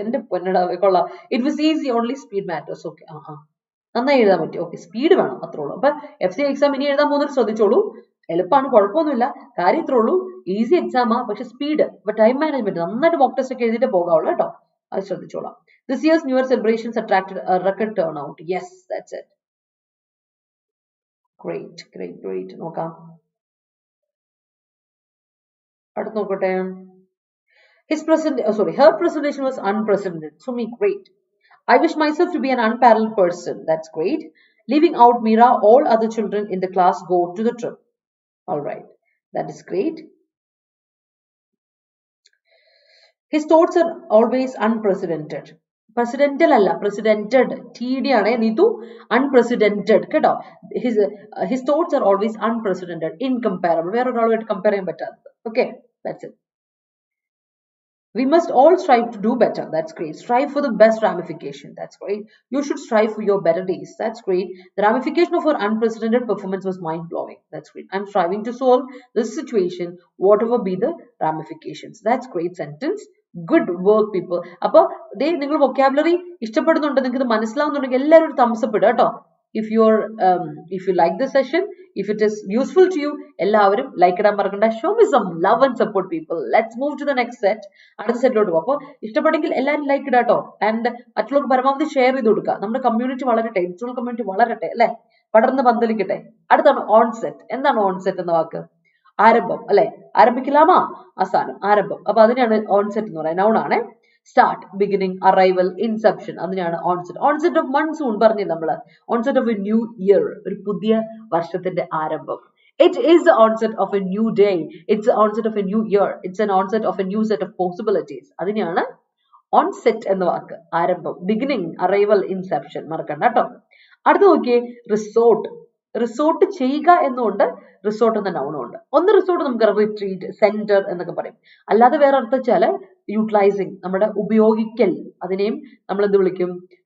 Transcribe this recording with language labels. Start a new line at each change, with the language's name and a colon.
Malayalam: എന്റെ പൊന്നടാവേ, കൊള്ളാം.
English: It was easy, only speed matters.
Malayalam: Okay, നന്നായി എഴുതാൻ പറ്റി. ഓക്കെ, സ്പീഡ് വേണം, അത്രേ ഉള്ളൂ. അപ്പൊ FC എക്സാം ഇനി എഴുതാൻ പോകുന്നത് ശ്രദ്ധിച്ചോളൂ. എളുപ്പമാണ്, കുഴപ്പമൊന്നുമില്ല. കാര്യം ഇത്രേ ഉള്ളൂ, ഈസി എക്സാമാ, പക്ഷെ സ്പീഡ്, ഇപ്പൊ ടൈം മാനേജ്മെന്റ് നന്നായിട്ട് മോക്ക് ടെസ്റ്റ് ഒക്കെ എഴുതിയിട്ട് പോകാവുള്ളൂ കേട്ടോ. അത് ശ്രദ്ധിച്ചോളാം.
English: This year's New Year celebrations attracted a record turnout. Yes, that's it. Great, great, great.
Malayalam: നോക്കാം, അടുത്ത് നോക്കട്ടെ.
English: Her presentation was unprecedented. So me, great. I wish myself to be an unparalleled person. That's great. Leaving out Mira, all other children in the class go to the trip. All right, that is great. His thoughts are always unprecedented. Presidential alla, precedented.
Malayalam: TD aane neetu,
English: unprecedented keto. His thoughts are always unprecedented, incomparable. Where are
Malayalam: compare cheyan pattathu.
English: Okay, that's it. We must all strive to do better. That's great. Strive for the best ramification. That's great. You should strive for your better days. That's great. The ramification of her unprecedented performance was mind-blowing. That's great. I'm striving to solve this situation, whatever be the ramifications. That's great sentence. Good work, people.
Malayalam: അപ്പോൾ ദേ നിങ്ങൾ vocabulary ഇഷ്ടപ്പെടുന്നുണ്ട്, നിങ്ങൾക്ക് ഇത് മനസ്സിലാവുന്നുണ്ടെങ്കിൽ എല്ലാവരും ഒരു thumbs up ഇടുക കേട്ടോ.
English: If you like this session, if it is useful to you,
Malayalam: എല്ലാവരും ലൈക്ക് ഇടാൻ മറക്കണ്ട.
English: Show me some love and support, people. Let's move to the next set.
Malayalam: അടുത്ത സെറ്റിലോട്ട് പോകും. അപ്പോൾ ഇഷ്ടപ്പെട്ടെങ്കിൽ എല്ലാവരും ലൈക്ക് ഇടാ കേട്ടോ. ആൻഡ് മറ്റുള്ളവർക്ക് പരമാവധി ഷെയർ ചെയ്ത് കൊടുക്കുക. നമ്മുടെ കമ്മ്യൂണിറ്റി വളരട്ടെ, എഡിറ്റോറിയൽ കമ്മ്യൂണിറ്റി വളരട്ടെ അല്ലെ, പടർന്ന് പന്തലിക്കട്ടെ. അടുത്താണ് ഓൺസെറ്റ്. എന്താണ് ഓൺസെറ്റ് എന്ന വാക്ക്? ആരംഭം അല്ലെ, ആരംഭിക്കലാമാ, അവസാനം, ആരംഭം. അപ്പൊ അതിനാണ് ഓൺസെറ്റ് എന്ന് പറയുന്നത്. നൗൺ ആണ്. സ്റ്റാർട്ട്, ബിഗിനിങ്, അറൈവൽ, ഇൻസെപ്ഷൻ, അതിനാണ് ഓൺസെറ്റ്. ഓൺസെറ്റ് ഓഫ് മൺസൂൺ പറഞ്ഞില്ല നമ്മള്.
English: onset of a new year,
Malayalam: ഒരു പുതിയ വർഷത്തിന്റെ ആരംഭം.
English: It is the onset of a new day. It's the onset of a new year. It's an onset of a new set of possibilities.
Malayalam: അതിനെയാണ് onset എന്ന വാക്ക്. ആരംഭം, beginning, arrival, inception, മറക്കണ്ട കേട്ടോ. അടുത്ത് നോക്കിയേ, റിസോർട്ട്. റിസോർട്ട് ചെയ്യുക എന്നുകൊണ്ട് റിസോർട്ട് എന്ന നൗണും ഉണ്ട്. ഒന്ന് റിസോർട്ട് നമുക്ക് റിട്രീറ്റ്, സെന്റർ എന്നൊക്കെ പറയും. അല്ലാതെ വേറെ അർത്ഥം വെച്ചാല് യൂട്ടിലൈസിങ്, നമ്മുടെ ഉപയോഗിക്കൽ, അതിനെയും നമ്മൾ എന്ത് വിളിക്കും?